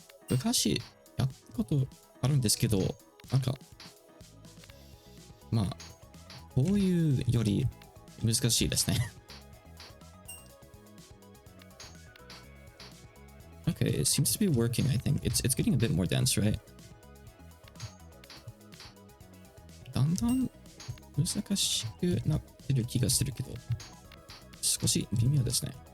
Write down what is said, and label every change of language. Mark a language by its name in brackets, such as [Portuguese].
[Japanese] 昔やったことあるんですけど、なんか、まあ、こういうより難しいですね。 [English] Okay, it seems to be working, I think. It's getting a bit more dense, right? [Japanese] だんだん難しくなってる気がするけど、少し微妙ですね。